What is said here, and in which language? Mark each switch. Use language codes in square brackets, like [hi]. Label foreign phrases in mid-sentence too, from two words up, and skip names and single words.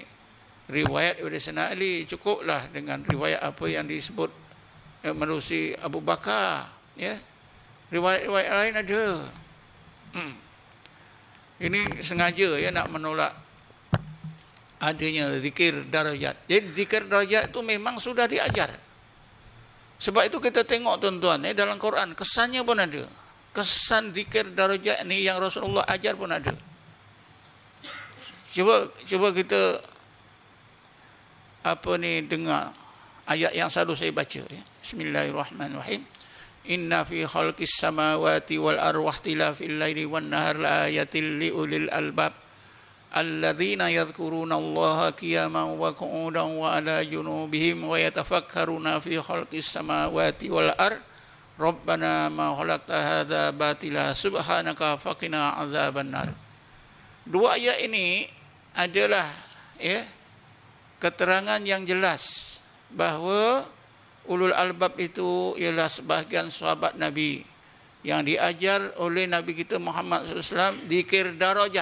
[ms] Riwayat daripada Sayyidina Ali, cukuplah dengan riwayat apa yang disebut menerusi Abu Bakar. Ya. Riwayat lain ada. Ini sengaja nak menolak adanya zikir darajat. Jadi zikir darajat itu memang sudah diajar. Sebab itu kita tengok tuan-tuan, dalam Quran kesannya pun ada. Kesan zikir darajat ni yang Rasulullah ajar pun ada. Cuba kita dengar ayat yang selalu saya baca. [ar] Bismillahirrahmanirrahim. إن في خلق السماوات والأرض واختلاف الليل والنهار لآيات لأولي الألباب الذين يذكرون الله قياما وقعودا وعلى جنوبهم ويتفكرون في خلق السماوات والأرض ربنا ما خلقت هذا باطلا سبحانك فقنا عذاب النار. [ms] Dua ayat ini adalah keterangan yang jelas bahawa [ar] أولو الألباب [ms] itu ialah sebahagian sahabat Nabi yang diajar oleh Nabi kita Muhammad SAW zikir darajat.